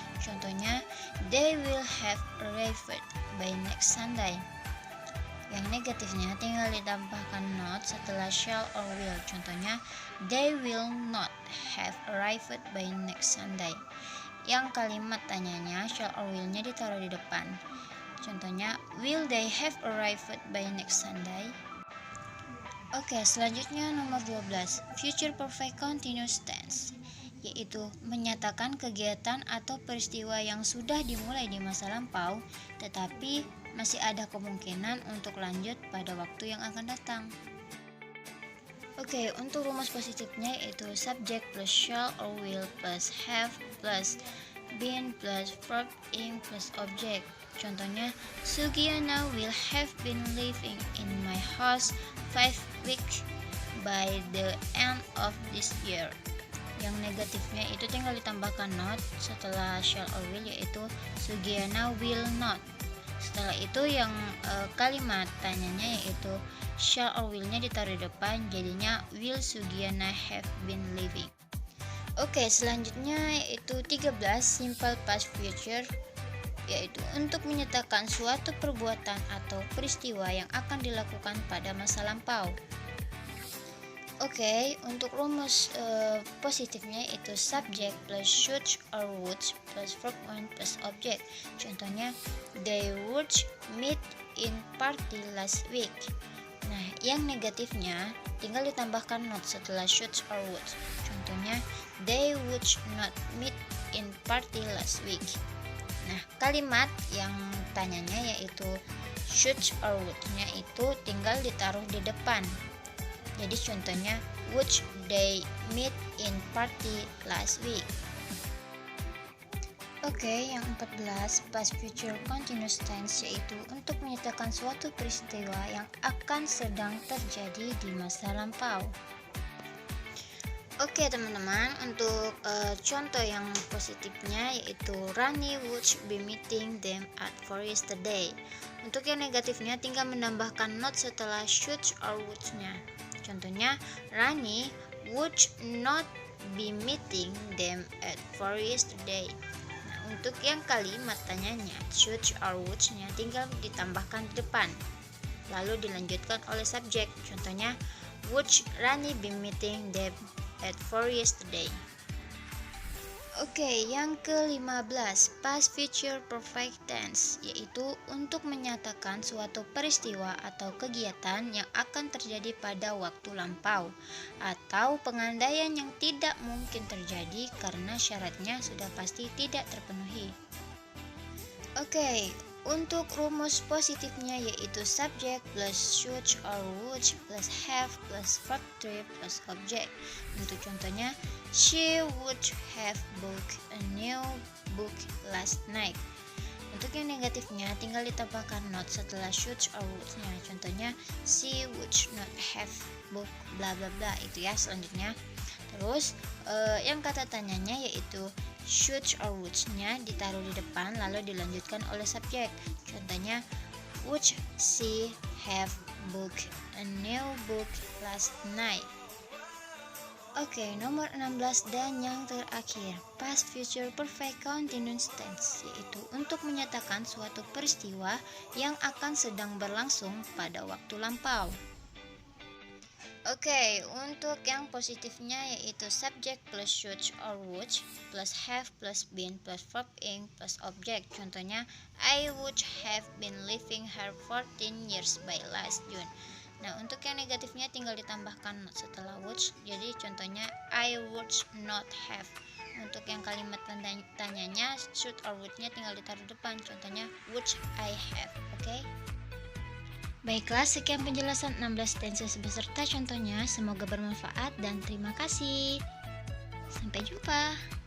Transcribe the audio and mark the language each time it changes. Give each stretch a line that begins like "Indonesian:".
English: Contohnya, they will have arrived by next Sunday.
Indonesian: Yang negatifnya tinggal ditambahkan not setelah shall or will.
English: Contohnya, they will not have arrived by next Sunday.
Indonesian: Yang kalimat tanyanya shall or will-nya ditaruh di depan. Contohnya,
English: will they have arrived by next Sunday?
Indonesian: Oke, selanjutnya nomor 12, future perfect continuous tense, yaitu menyatakan kegiatan atau peristiwa yang sudah dimulai di masa lampau tetapi masih ada kemungkinan untuk lanjut pada waktu yang akan datang. Oke, untuk rumus positifnya yaitu subject plus shall or will plus have plus been plus verb ing plus object.
English: Contohnya, Sugiana will have been living in my house 5 weeks by the end of this year.
Indonesian: Yang negatifnya itu tinggal ditambahkan not setelah shall or will, yaitu Sugiana will not. Setelah itu yang kalimat tanyanya yaitu shall or will-nya ditaruh di depan, jadinya
English: will Sugiana have been living.
Indonesian: Oke, selanjutnya yaitu 13 simple past future, yaitu untuk menyatakan suatu perbuatan atau peristiwa yang akan dilakukan pada masa lampau. Oke, untuk rumus positifnya itu subject plus should or would plus verb one plus object.
English: Contohnya, they would meet in party last week.
Indonesian: Nah, yang negatifnya tinggal ditambahkan not setelah should or would.
English: Contohnya, they would not meet in party last week.
Indonesian: Nah, kalimat yang tanyanya yaitu should or would-nya itu tinggal ditaruh di depan.
English: Jadi contohnya, would they meet in party last week?
Indonesian: Oke, yang 14 past future continuous tense, yaitu untuk menyatakan suatu peristiwa yang akan sedang terjadi di masa lampau. Oke teman-teman, untuk contoh yang positifnya yaitu
English: Rani would be meeting them at 4 yesterday.
Indonesian: Untuk yang negatifnya tinggal menambahkan not setelah should or would-nya.
English: Contohnya, Rani would not be meeting them at 4 yesterday.
Indonesian: Nah, untuk yang kalimat tanyanya should or would-nya tinggal ditambahkan di depan, lalu dilanjutkan oleh subjek.
English: Contohnya, would Rani be meeting them at 4 yesterday.
Indonesian: Oke, yang ke-15 past future perfect tense, yaitu untuk menyatakan suatu peristiwa atau kegiatan yang akan terjadi pada waktu lampau atau pengandaian yang tidak mungkin terjadi karena syaratnya sudah pasti tidak terpenuhi. Oke, untuk rumus positifnya yaitu subject plus should or would plus have plus verb 3 plus object.
English: Untuk contohnya, she would have booked a new book last night.
Indonesian: Untuk yang negatifnya tinggal ditambahkan not setelah should or would-nya.
English: Contohnya, she would not have booked bla bla bla,
Indonesian: itu ya selanjutnya. Terus yang kata tanyanya yaitu should or would-nya ditaruh di depan lalu dilanjutkan oleh subjek.
English: Contohnya, would she have booked a new book last night?
Indonesian: Oke, nomor 16 dan yang terakhir past future perfect continuous tense, yaitu untuk menyatakan suatu peristiwa yang akan sedang berlangsung pada waktu lampau. Oke, untuk yang positifnya yaitu subject plus should or would plus have plus been plus verb ing plus object.
English: Contohnya, I would have been living here 14 years by last June.
Indonesian: Nah, untuk yang negatifnya tinggal ditambahkan not setelah would.
English: Jadi contohnya, I would not have.
Indonesian: Untuk yang kalimat tanyanya should or would-nya tinggal ditaruh depan. Contohnya,
English: would I have.
Indonesian: Oke. Baiklah, sekian penjelasan 16 tenses beserta contohnya. Semoga bermanfaat dan terima kasih. Sampai jumpa.